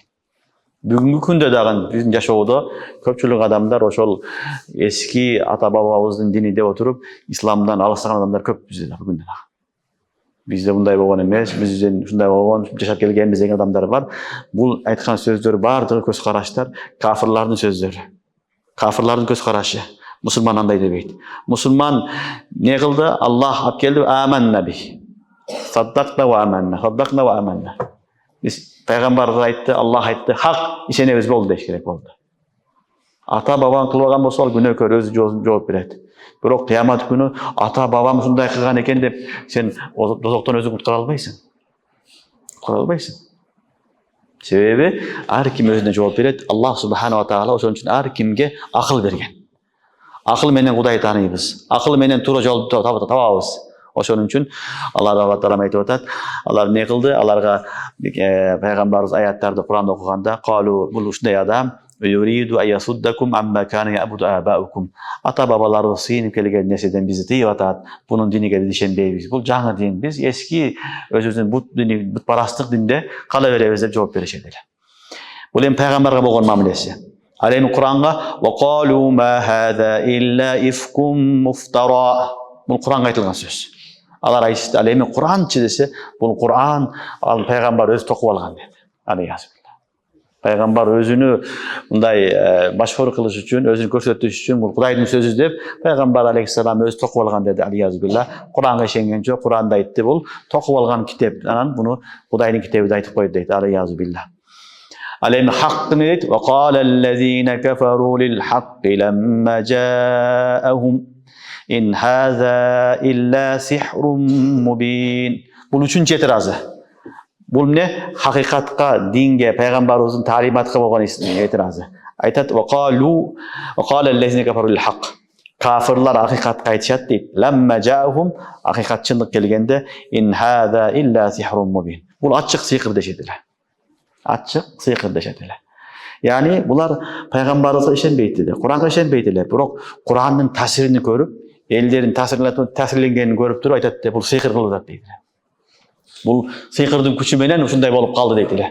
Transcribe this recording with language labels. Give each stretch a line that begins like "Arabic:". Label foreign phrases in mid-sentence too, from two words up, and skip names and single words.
Kyrgyz: Бүгүнкү күндө дагы биздин жашоодо көпчүлүк адамдар ошол эски ата бабабыздын дини деп отуруп, исламдан алыстаган адамдар көп бизде бүгүндө дагы. Бизде мындай болгон эмес, бизден ушундай болгон жашап келгенбиз деген адамдар бар. Бул айткан сөздөр баардыгы көз караштар кафирлардын сөздөрү. Кафирлардын көз карашы. Мусулман андай дебейт. Мусулман не кылды? Аллах алып келди,
Arabic: آمنا به. صدقنا وآمنا، صدقنا وآمنا.
Kyrgyz: Биз пайгамбарга айтты, Аллах айтты, хак ишенебиз болду деш керек болду. Ата бабаң кылбаган болсо ал күнөөкөр өзү жооп берет. Бирок кыямат күнү ата бабам ушундай кылган экен деп сен дозоктон өзүң куткара албайсың. Куткара албайсың. Себеби ар ким өзүнө жооп берет. Аллах
Arabic: سبحانه وتعالى
Kyrgyz: ошон үчүн ар кимге акыл берген. Акыл менен Кудай тааныйбыз. Акыл менен туура жолду табабыз. Ошон үчүн Аллах Таала айтып атат. Алар не кылды? Аларга пайгамбарыбыз аяттарды Куранда окуганда, "Калу бул ушундай адам,
Arabic: يريد أن يصدكم عما كان يعبد آباؤكم."
Kyrgyz: Ата бабаларыбыз сыйынып келген нерседен бизди тыйып атат. Бунун диниге биз ишенбейбиз. Бул жаңы дин. Биз эски өзүбүздүн бут дини, бут парастык динде кала беребиз деп жооп беришет эле. Бул эми пайгамбарга болгон мамилеси. Ал эми Куранга
Arabic: "وقالوا ما هذا إلا إفك مفترى."
Kyrgyz: Бул Куранга айтылган сөз. Алар айтышты, ал эми Куранчы десе, бул Куран ал пайгамбар өзү токуп алган деди. Алейхиссалам. Пайгамбар өзүнү мындай машхур кылыш үчүн, өзүн көрсөтүш үчүн бул Кудайдын сөзү деп пайгамбар алейхиссалам өзү токуп алган деди. Алейхиссалам. Куранга ишенген жок, Куранда айтты, бул токуп алган китеп. Анан буну Кудайдын китеби деп айтып койду дейт. Алейхиссалам. Ал эми хак не дейт?
Arabic: "وقال الذين كفروا للحق لما جاءهم إن هذا إلا سحر مبين."
Kyrgyz: Бул үчүнчү этиразы. Бул эмне? Хакыйкатка, динге, пайгамбарыбыздын таалиматка болгон этиразы.
Arabic: Айтат: "وقالوا وقال الذين كفروا للحق."
Kyrgyz: Кафирлар акыйкатка айтышат дейт.
Arabic: "لما جاءهم",
Kyrgyz: акыйкат чындык келгенде,
Arabic: "إن هذا إلا سحر مبين."
Kyrgyz: Бул ачык сыйкыр дешет эле. Ачык сыйкыр дешет эле. Яни булар пайгамбарыбызга ишенбейт эле, Куранга ишенбейт эле, бирок Курандын таасирин көрүп, элдердин таасирленгенин көрүп туруп айтат да, бул сыйкыр кылып атат дейт. Бул сыйкырдын күчү менен ушундай болуп калды дейт эле.